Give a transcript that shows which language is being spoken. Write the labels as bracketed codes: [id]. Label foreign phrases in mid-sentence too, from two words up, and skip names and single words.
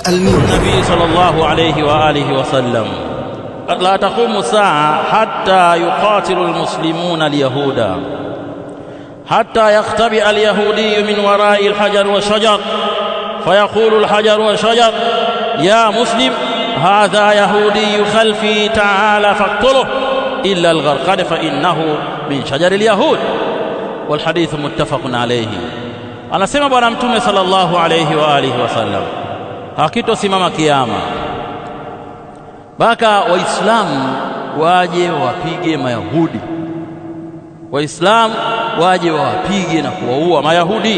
[ar] النبي صلى الله عليه وآله وسلم لا تقوم الساعة حتى يقاتل المسلمون اليهود، حتى يختبئ اليهودي من وراء الحجر والشجر فيقول الحجر والشجر: يا مسلم، هذا يهودي خلفي، تعال فاقتله إلا الغرقد فإنه من شجر اليهود. والحديث متفق عليه. [sw] Anasema Bwana Mtume [ar] صلى الله عليه وآله وسلم, [sw] hakitosimama kiyama mpaka waislamu waje wapige mayahudi, waislamu waje wapige na kuwaua mayahudi.